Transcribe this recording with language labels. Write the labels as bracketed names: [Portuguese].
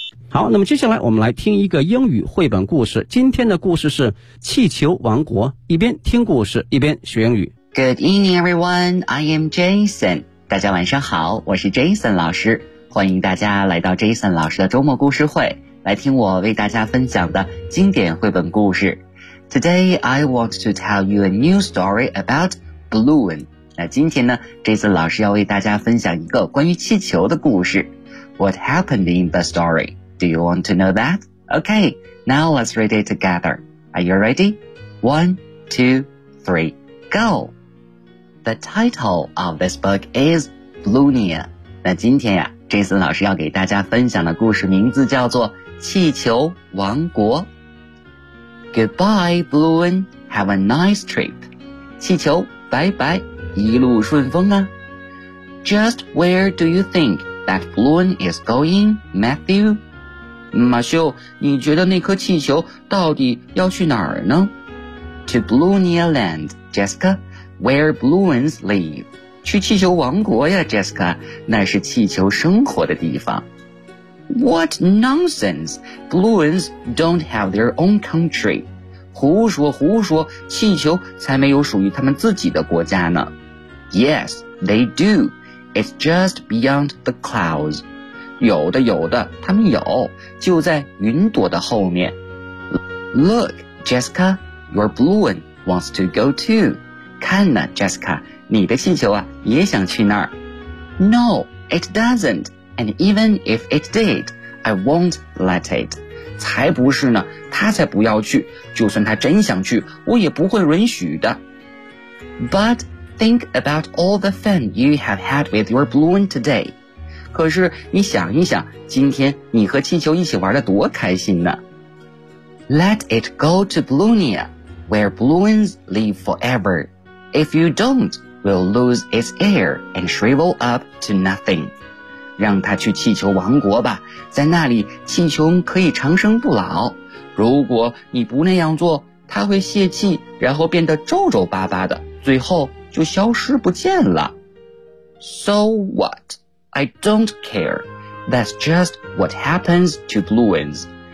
[Chinese] 好，那么接下来我们来听一个英语绘本故事。今天的故事是《气球王国》，一边听故事，一边学英语。 [English] Good evening, everyone. I am Jason. 大家晚上好，我是 Jason 老师。 [Chinese] 欢迎大家来到 Jason 老师的周末故事会，来听我为大家分享的经典绘本故事。 [English] Today, I want to tell you a new story about balloon. [Chinese] 那今天呢 ,Jason 老师要为大家分享一个关于气球的故事。 [English] What happened in the story? Do you want to know that? Okay, now let's read it together. Are you ready? 1, 2, 3, go! The title of this book is Balloonia. [Chinese] 那今天呀 ,Jason 老师要给大家分享的故事名字叫做气球王国。 [English] Goodbye, Balloon. Have a nice trip. 气球拜拜，一路顺风啊。 Just where do you think that Balloon is going, Matthew? [Chinese] 马修，你觉得那颗气球到底要去哪儿呢 [English] ?To Balloonia Land, Jessica, where balloons live. [Chinese] 去气球王国呀 ,Jessica, 那是气球生活的地方。 [English] What nonsense! Balloons don't have their own country. [Chinese] 胡说胡说，气球才没有属于他们自己的国家呢。 [English] Yes, they do. It's just beyond the clouds. [Chinese] 有的有的他们有就在云朵的后面。 [English] Look, Jessica, your balloon wants to go too. [Chinese] 看呢 ,Jessica, 你的气球啊也想去那儿。 [English] No, it doesn't, and even if it did, I won't let it. [Chinese] 才不是呢他才不要去就算他真想去我也不会允许的。 [English] But think about all the fun you have had with your balloon today. [Chinese] 可是你想一想今天你和气球一起玩得多开心呢 [English] Let it go to Balloonia where balloons live forever If you don't we'll lose its air and shrivel up to nothing [Chinese] 让它去气球王国吧在那里气球可以长生不老如果你不那样做它会泄气然后变得皱皱巴巴的最后就消失不见了 [English] So whatI don't care. That's just what happens to balloons.